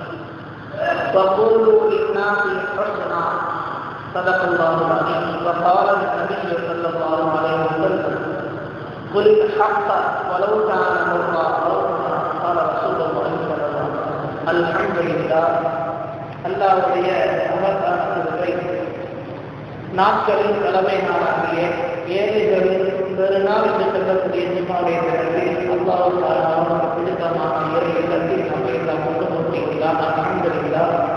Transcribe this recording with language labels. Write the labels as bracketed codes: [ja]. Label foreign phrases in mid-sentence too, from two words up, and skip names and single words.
[ar] وقولوا للناس حسنا، صدق الله العظيم. وقال النبي صلى الله عليه وسلم: قل الحق ولو كان مرا أو كما قال رسول الله صلى الله عليه وسلم. الحمد لله. [ta] அல்லாஹ்வுடைய மகத்தான கிருபை, நாட்களின் தலைமை நாளாகிய ஏழைகளின் பெருநாள் என்று சொல்லக்கூடிய ஜும்மாவுடைய தினத்தில் அல்லாஹ் பிடித்தமான ஏழை இடத்தில் நம்மை முன்னிறுத்தியுள்ளார். [ar] அல்ஹம்துலில்லாஹ்.